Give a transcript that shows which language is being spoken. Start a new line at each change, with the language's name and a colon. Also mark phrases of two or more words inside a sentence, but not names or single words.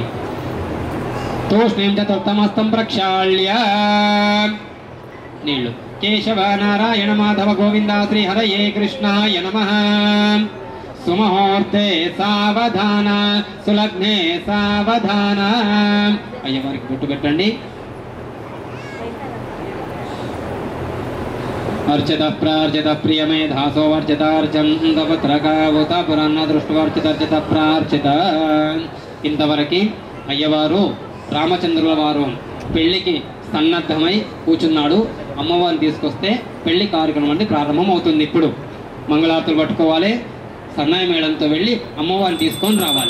Sanskrit: తూష్ణీం చతుర్థం హస్తం ప్రక్షాళ్య నీళ్లు. కేశవ నారాయణ మాధవ గోవింద శ్రీహరయే కృష్ణాయ నమః. సుముహూర్తే సావధాన సులగ్నే సావధాన.
Telugu: అయ్యవారికి బొట్టు పెట్టండి.
Sanskrit: अर्चित प्रार्चित प्रियमेधासो वर्चितार्चंदपत्रकावुत पुराण दृष्टवर्चित प्रार्चित.
Telugu: ఇంతవరకు అయ్యవారు రామచంద్రుల వారు పెళ్లికి సన్నద్ధమై కూర్చున్నాడు. అమ్మవారిని తీసుకొస్తే పెళ్లి కార్యక్రమం అంటే ప్రారంభం అవుతుంది. ఇప్పుడు మంగళారతులు పట్టుకోవాలి. సన్నాయి మేళంతో వెళ్ళి అమ్మవారిని తీసుకొని రావాలి.